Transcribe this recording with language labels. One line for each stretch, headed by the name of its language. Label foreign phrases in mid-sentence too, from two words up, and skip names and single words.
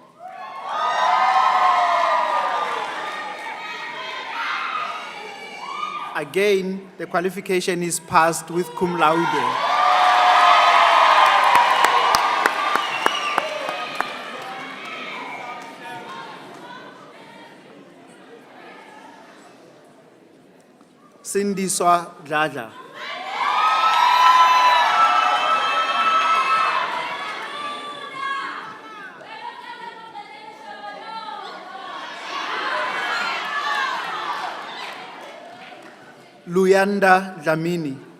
English: Again, the qualification is passed with
Latin: cum laude.
English: Sindiswa Dladla. Luyanda Dlamini.